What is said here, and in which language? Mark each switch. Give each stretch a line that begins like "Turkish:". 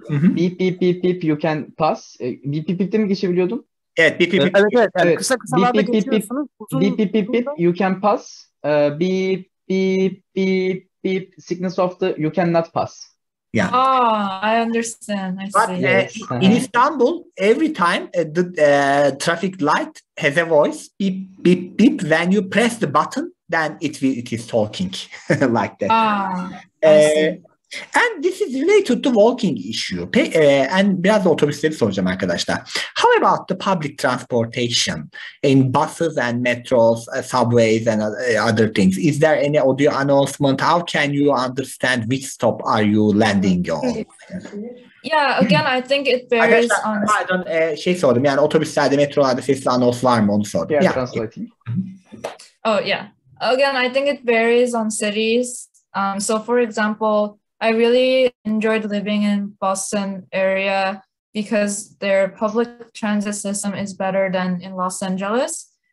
English: Beep beep beep beep you can pass.
Turkish: Beep beep beep'te mi geçebiliyordum? Evet, beep beep. Evet. Kısa kısalarda geçiyorsunuz.
English: Beep beep beep beep you can pass. Beep beep beep beep signals of the you cannot pass. Yeah. I understand. I But see. In Istanbul, every time the traffic light has a voice, beep beep beep. When you press the button, then it is talking like that. I see. And this is related to walking issue.
Turkish: And biraz da otobüsleri soracağım arkadaşlar.
English: How about the public transportation in buses and metros, subways and other things? Is there any audio announcement? How can you understand which stop are you landing on? Yeah, again, I think it varies on...
Turkish: Pardon, sordum yani otobüslerde, metrolarda sesli anons var mı onu sordum.
English: Yeah, translating. Oh, yeah. Again, I think it varies on cities. So for example, I really enjoyed living in Boston area because their public transit system is better than in Los Angeles.